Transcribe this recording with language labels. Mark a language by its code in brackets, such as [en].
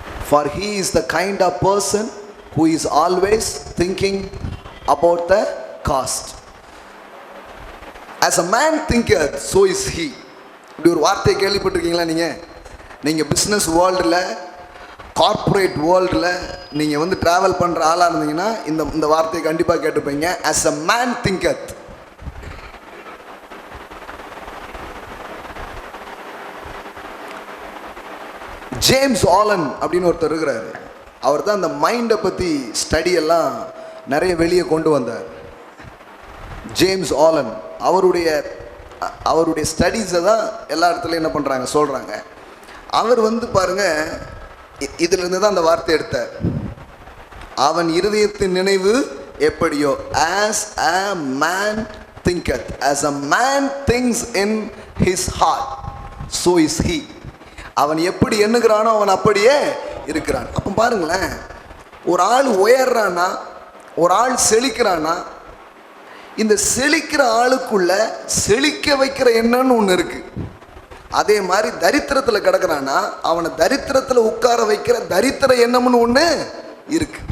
[en] For he is the kind of person who is always thinking about the cost. As a man thinketh, so is he. [ta] இப்படி ஒரு வார்த்தையை கேள்விப்பட்டிருக்கீங்களா? நீங்கள் business வேர்ல்டில், corporate வேர்ல்டில் நீங்கள் வந்து ட்ராவல் பண்ணுற ஆளாக இருந்தீங்கன்னா இந்த வார்த்தையை கண்டிப்பாக கேட்டுப்பீங்க. [en] as a man thinketh. [ta] James Alan அப்படின்னு ஒருத்தர் இருக்கிறாரு. அவர் தான் அந்த மைண்டை பற்றி ஸ்டடியெல்லாம் நிறைய வெளியே கொண்டு வந்தார். ஜேம்ஸ் ஆலன் அவருடைய ஸ்டடீஸை தான் எல்லா இடத்துலையும் என்ன பண்ணுறாங்க, சொல்கிறாங்க. அவர் வந்து பாருங்க, இதிலிருந்து தான் அந்த வார்த்தை எடுத்தார். அவன் இருதயத்தின் நினைவு எப்படியோ, [en] as a man thinketh, as a man thinks in his heart, so is he. [ta] அவன் எப்படி எண்ணுகிறானோ அவன் அப்படியே இருக்கிறான். அப்போ பாருங்களேன், ஒரு ஆள் உயர்றானா, ஒரு ஆள் செழிக்கிறானா, இந்த செழிக்கிற ஆளுக்குள்ள செழிக்க வைக்கிற எண்ணம்னு ஒன்று இருக்கு. அதே மாதிரி தரித்திரத்தில் கிடக்கிறானா அவனை தரித்திரத்தில் உட்கார வைக்கிற தரித்திர எண்ணம்னு ஒன்று இருக்கு.